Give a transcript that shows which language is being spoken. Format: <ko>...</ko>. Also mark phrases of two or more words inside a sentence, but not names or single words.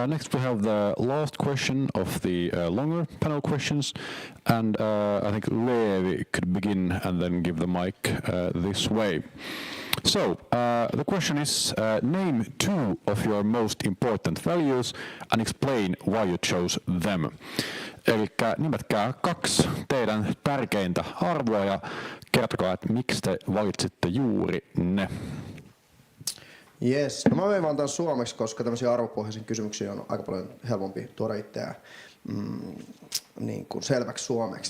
<en>Next we have the last question of the longer panel questions, and I think Leevi could begin and then give the mic this way. So, the question is, name 2 of your most important values and explain why you chose them.</en> <fi>Elikkä nimetkää 2 teidän tärkeintä arvoa ja kertokaa, että miksi te valitsitte juuri ne. Yes, no mä menen vaan tämän suomeksi, koska tämmöisiä arvopohjaisia kysymyksiä on aika paljon helpompi tuoda itseään niin kuin selväksi suomeksi.</fi>